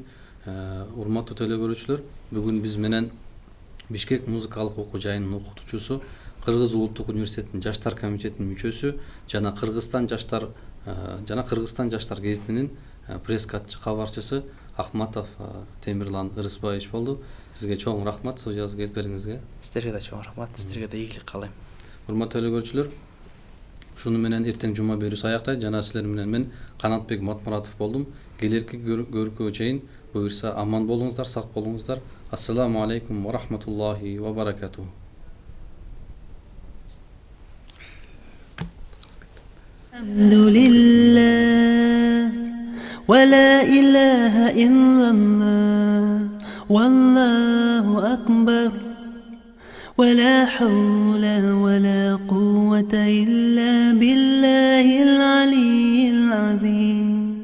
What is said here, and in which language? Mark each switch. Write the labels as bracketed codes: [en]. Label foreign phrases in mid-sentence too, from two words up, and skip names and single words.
[ky] Урматтуу телекөрүүчүлөр, бүгүн биз менен Бишкек музыкалык окуу жайынын окутуучусу, Кыргыз улуттук университетинин жаштар комитетинин мүчөсү жана Кыргызстан жаштар гезитинин пресс кабарчысы Ахматов Темирлан Ырысбаевич болду. Сизге чоң рахмат студиябызга келип бериңизге. Сиздерге да чоң рахмат, сиздерге да ийгилик каалайм. Урматтуу телекөрүүчүлөр, ушуну менен эртең жума берүүсү аяктайт. Жана силер менен мен Канатбек Матмуратов болдум. Келерки көрүүгө чейин буюрса аман болуңуздар, сак болуңуздар. [ar] السلام عليكم ورحمة الله وبركاته. الحمد لله ولا إله إلا الله والله أكبر ولا حول ولا قوة إلا بالله العلي العظيم.